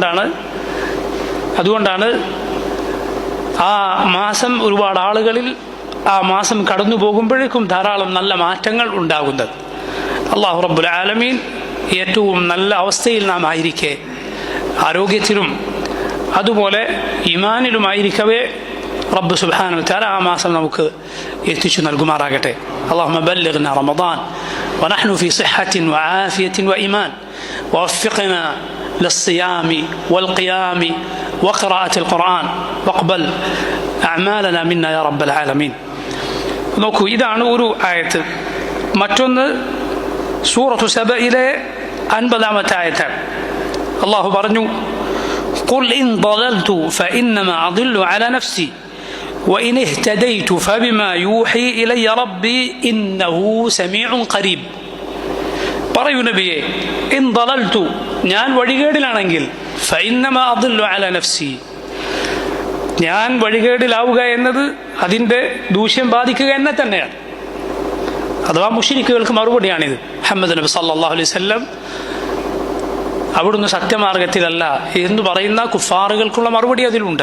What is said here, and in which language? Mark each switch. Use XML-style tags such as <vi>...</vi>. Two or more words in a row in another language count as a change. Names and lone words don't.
<ml>അതുകൊണ്ടാണ് ആ മാസം ഒരുപാട് ആളുകളിൽ ആ മാസം കടന്നു പോകുമ്പോഴേക്കും ധാരാളം നല്ല മാറ്റങ്ങൾ ഉണ്ടാകുന്നത്. അല്ലാഹു</ml> <ar>رب العالمين</ar> <ml>ഏറ്റവും നല്ല അവസ്ഥയിൽ നാം ആയിരിക്കെ, ആരോഗ്യത്തിലും അതുപോലെ ഈമാനിലുമായിരിക്കവേ റബ്ബ്</ml> <ar>سبحانه وتعالى</ar> <ml>ആ മാസം നമുക്ക് എത്തിച്ചു നൽകുമാറാകട്ടെ.</ml> <ar>اللهم بلغنا رمضان ونحن في صحة وعافية وإيمان، ووفقنا للصيام والقيام وقراءة القرآن، واقبل أعمالنا منا يا رب العالمين.</ar> <ml>നോക്കൂ, ഇതാണ് ഒരു ആയത്ത്. മറ്റൊന്ന് സൂറത്തു സബയിലെ 50-ാമത്തെ ആയത്താണ്. അള്ളാഹു പറഞ്ഞു,</ml> <ar>قل إن ضللت فإنما أضل على نفسي وإن اهتديت فبما يوحي إلي ربي إنه سميع قريب.</ar> <ml>പറയൂ നബിയെ,</ml> <ar>إن ضللت,</ar> <ml>ഞാൻ വഴികേടിലാണെങ്കിൽ,</ml> <ar>فإنما أضل على نفسي,</ar> <ml>ഞാൻ വഴികേടിലാവുക എന്നത് അതിൻ്റെ ദൂഷ്യം ബാധിക്കുക എന്നെ തന്നെയാണ്. അഥവാ മുശ്രിക്കുകൾക്ക് മറുപടിയാണിത്. മുഹമ്മദ് നബി</ml> <ar>صلى الله عليه وسلم</ar> <ml>അവിടുന്ന് സത്യമാർഗത്തിലല്ല എന്ന് പറയുന്ന കുഫാറുകൾക്കുള്ള മറുപടി അതിലുണ്ട്.</ml>